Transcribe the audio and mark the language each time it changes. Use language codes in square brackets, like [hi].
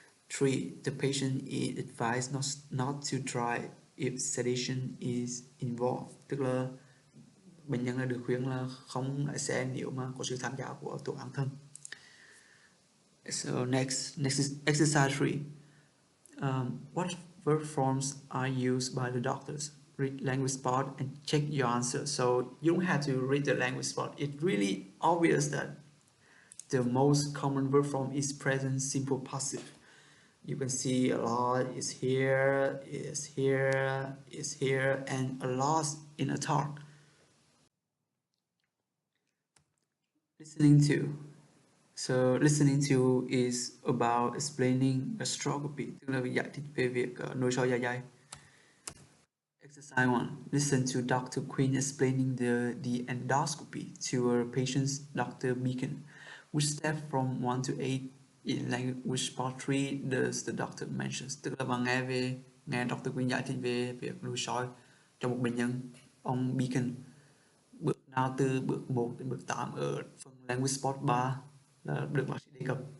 [en] 3, the patient is advised not to drive if sedation is involved. [vi] Tức là bệnh nhân là được khuyên là không lái xe nếu mà có sự tham gia của thuốc an thần. [en] So next is exercise 3. What verb forms are used by the doctors? Read language spot and check your answer. So you don't have to read the language spot. It's really obvious that the most common verb form is present simple passive. You can see a lot is here, is here, is here, and a lot in a talk. Listening to. So listening to is about explaining gastroscopy, [vi] tức là giải thích về việc nội soi dạ dày. [en] Exercise 1. Listen to Dr. Quinn explaining the endoscopy to a patient's Dr. Beacon. Which step from 1 to 8 in language part 3 does the doctor mentions? [vi] Tức là bạn nghe Dr. Quinn giải thích về việc nội soi cho một bệnh nhân, ông Beacon. Bước nào từ bước 1 đến bước 8 ở phần language part 3 là được bác sĩ đề cập.